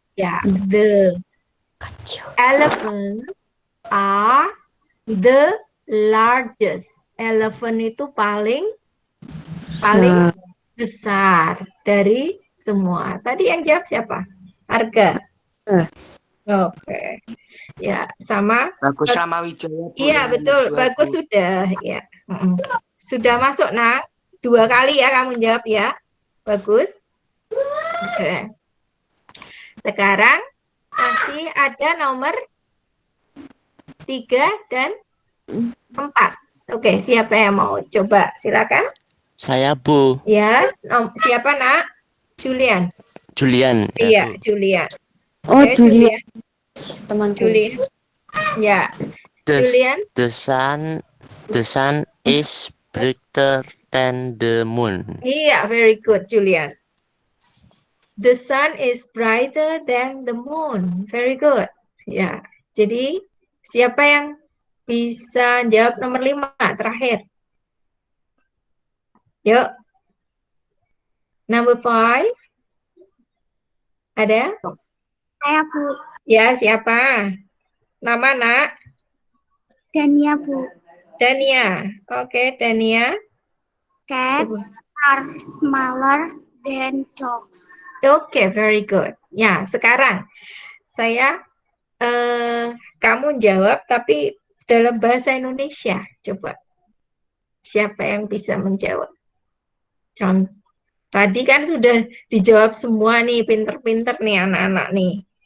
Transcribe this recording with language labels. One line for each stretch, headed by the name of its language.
English: Ya, the elephants are the largest.
Indonesian: Elephant itu paling besar dari semua. Tadi yang jawab siapa? Arga. Oke. Ya, sama. Bagus Ramawijaya, Bu. Iya, betul. Bagus sudah. Ya. Sudah masuk, Nak. 2 kali ya kamu jawab ya. Bagus. Oke. Sekarang masih ada nomor 3 dan 4. Oke, siapa yang mau coba? Silakan. Saya Bu. Ya, siapa, Nak? Julian. Julian. Iya, Bu. Julian. Oh, Oke, Julian. Temanku. Julian. Ya. Julian.
English: The sun is brighter than the moon. Iya, very good, Julian. The sun is brighter than the moon. Very good.
Indonesian: Ya, jadi siapa yang bisa jawab nomor 5 terakhir? Yuk.
English: Number 5.
Indonesian: Ada? saya, Bu. Ya, siapa? Nama, Nak? Dania, Bu. Dania. Oke, Dania.
English: Cats are smaller than dogs. Oke, very good.
Indonesian: Ya, sekarang saya kamu jawab tapi dalam bahasa Indonesia. Coba. Siapa yang bisa menjawab? Tadi kan sudah dijawab semua nih, pinter-pinter nih anak-anak nih.